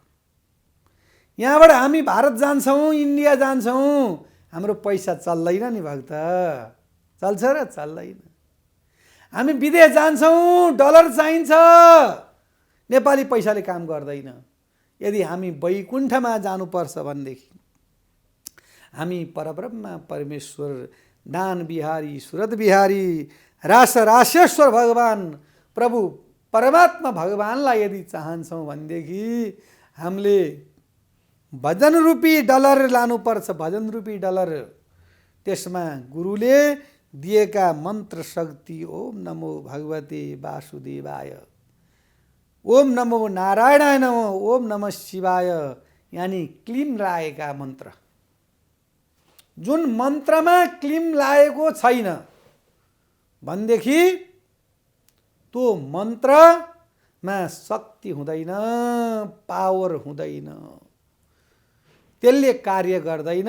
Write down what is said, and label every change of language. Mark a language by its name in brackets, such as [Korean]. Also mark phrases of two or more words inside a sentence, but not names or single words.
[Nepali] यहाँबाट हामी भारत जान्छौँ, इन्डिया जान्छौँ, हाम्रो पैसा चल्दैन नि भक्त, चल्छ र चल्दैन। हामी विदेश जान्छौँ, डलर चाहिन्छ, नेपाली पैसाले काम गर्दैन। यदि हामी वैकुण्ठमा जानुपर्छ भनेदेखि हामी परब्रह्म परमेश्वर दान बिहारी सुरत बिहारी रासेश्वर भगवान प्रभु परमात्मा भगवानलाई यदि चाहन्छौँ भनेदेखि हामीले भजन रूपी डलर लानुपर्छ। भजन रूपी डलर, त्यसमा गुरुले दिएका मन्त्र शक्ति [Sanskrit] ओम नमो भगवते वासुदेवाय, ओम नमो नारायणाय नमो, ओम नमः शिवाय, [Nepali] यानी क्लीम लागेका मन्त्र। जुन मन्त्रमा क्लीम लागेको छैन भनेदेखि त्यो मन्त्रमा शक्ति हुँदैन, पावर हुँदैन, त्यसले कार्य गर्दैन।